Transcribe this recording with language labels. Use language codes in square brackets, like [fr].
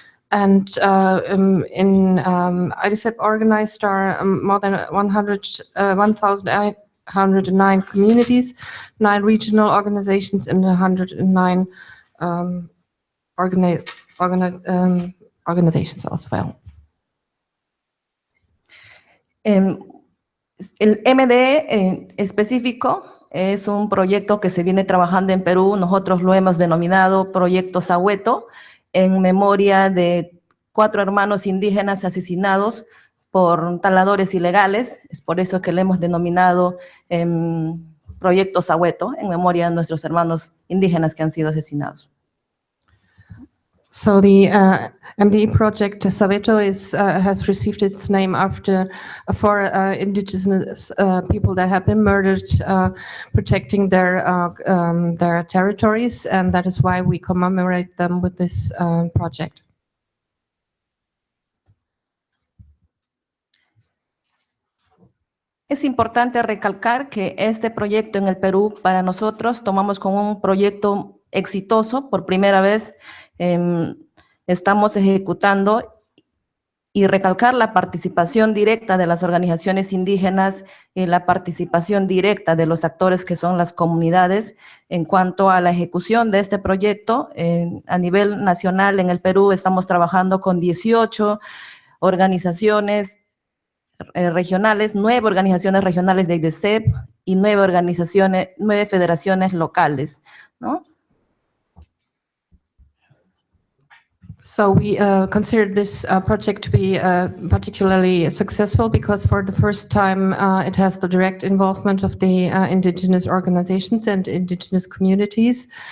[en] And in IDCEP organized are more than 1,809 communities, 9 regional organizations, and 109 organizations as well. [es] El MDE específico es un proyecto que se viene trabajando en Perú. Nosotros lo hemos denominado Proyecto Sahueto, en memoria de 4 hermanos indígenas asesinados por taladores ilegales. Es por eso que le hemos denominado Proyecto Sahueto, en memoria de nuestros hermanos indígenas que han sido asesinados. [en] So the MDE project Sahueto has received its name for indigenous people that have been murdered, protecting their territories, and that is why we commemorate them with this project. [es] Es importante recalcar que este proyecto en el Perú, para nosotros, tomamos como un proyecto exitoso. Por primera vez estamos ejecutando y recalcar la participación directa de las organizaciones indígenas y la participación directa de los actores que son las comunidades en cuanto a la ejecución de este proyecto. A nivel nacional en el Perú estamos trabajando con 18 organizaciones regionales, 9 organizaciones regionales de IDESEP y 9 federaciones locales, ¿no? [en] So we consider this project to be particularly successful because for the first time it has the direct involvement of the indigenous organizations and indigenous communities.